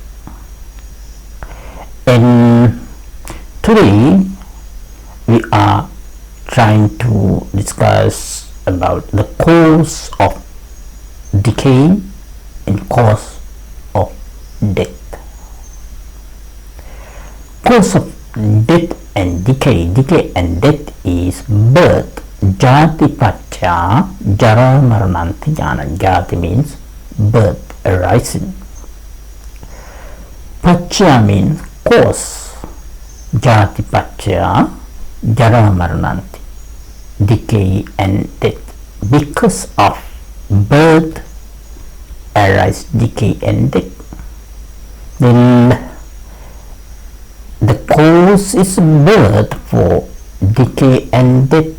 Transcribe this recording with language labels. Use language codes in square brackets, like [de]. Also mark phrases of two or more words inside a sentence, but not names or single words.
[en] And today we are trying to discuss about the cause of decay and cause of death. Cause of death and decay and death is birth. [pi] Jati pacha jara marananti jnana. [en] Jati means birth, arising. Pacha means cause. [pi] Jati pacha jara marananti, [en] decay and death. Because of birth arise decay and death. Then the cause is birth for decay and death.